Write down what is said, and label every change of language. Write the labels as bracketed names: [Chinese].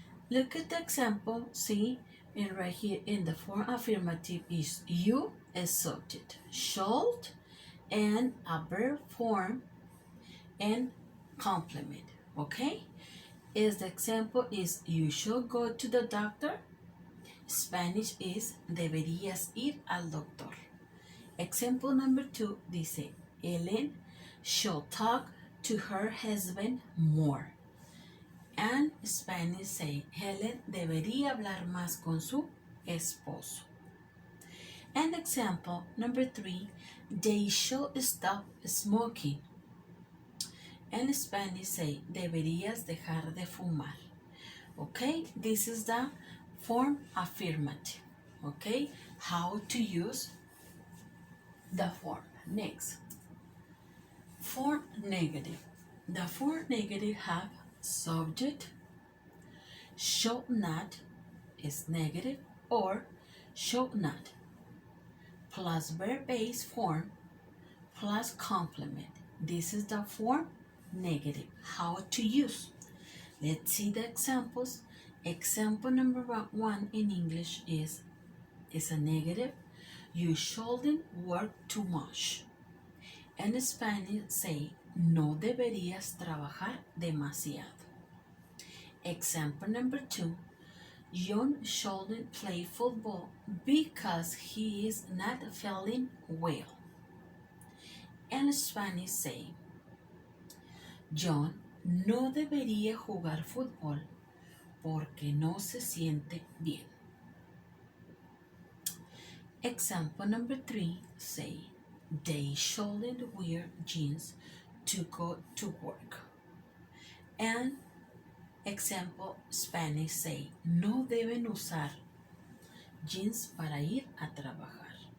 [English] Look at the example, see, and right here in the form affirmative is you as subject, should, and a verb form and complement, okay? Is the example is you should go to the doctor. Spanish is [Spanish] deberías ir al doctor. [English] Example number 2 [Spanish] dice [English] Ellen should talk to her husband more. And Spanish say, [Spanish] Helen debería hablar más con su esposo. [English] And example number 3, they should stop smoking. And Spanish say, [Spanish] deberías dejar de fumar. [English] Okay, this is the form affirmative. Okay, how to use the form. Next, form negative. The form negative have subject, should not is negative, or should not, plus verb-based form, plus complement. This is the form negative. How to use? Let's see the examples. Example number 1 in English is a negative. You shouldn't work too much. [Spanish] En [English] Spanish say, [Spanish] no deberías trabajar demasiado. [English] Example number 2, John shouldn't play football because he is not feeling well. [Spanish] En [English] Spanish say, [Spanish] John no debería jugar fútbol porque no se siente bien. [English] Example number 3 say, they shouldn't wear jeans to go to work. And example Spanish say, [Spanish] no deben usar jeans para ir a trabajar.